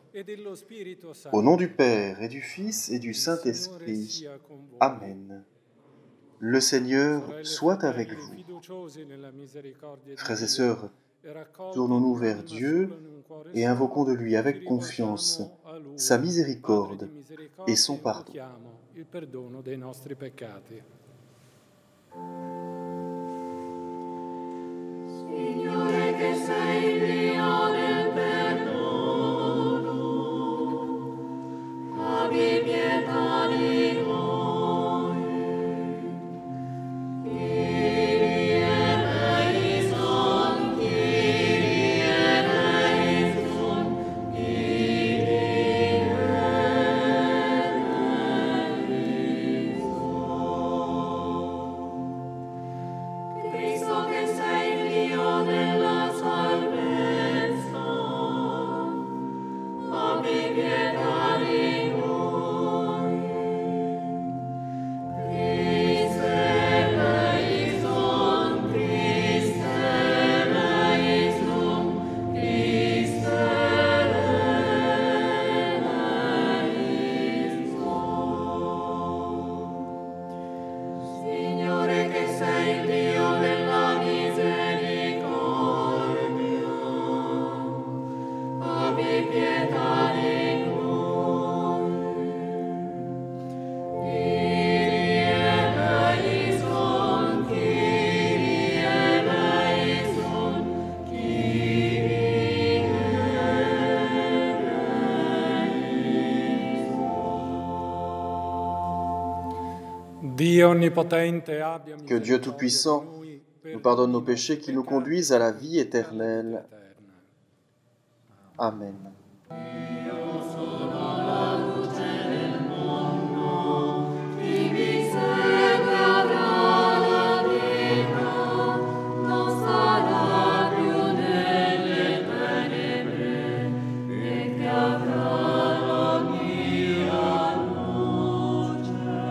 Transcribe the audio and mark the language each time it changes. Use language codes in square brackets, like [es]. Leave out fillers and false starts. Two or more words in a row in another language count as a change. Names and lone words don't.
[fr] Au nom du Père et du Fils et du Saint-Esprit. Amen. Le Seigneur soit avec vous. Frères et sœurs, tournons-nous vers Dieu et invoquons de lui avec confiance sa miséricorde et son pardon. [it] Signore che sei il Dio del perdono, abbi pietà di noi. [el] Kyrie eleison, Kyrie eleison, Kyrie eleison. [it] Cristo che sei il Dio della salvezza, abbi pietà di noi. [el] Christe eleison, Christe eleison, Christe eleison. [it] Signore che sei il Dio della misericordia, abbi pietà di noi. [el] Kyrie eleison, Kyrie eleison, Kyrie eleison. [it] Dio onnipotente abbia [fr] Que Dieu Tout-Puissant nous pardonne nos péchés qui nous conduisent à la vie éternelle. Amen. [it] Chi mi segue avrà la vita, non sarà più nelle tenebre, e che avrà la mia luce.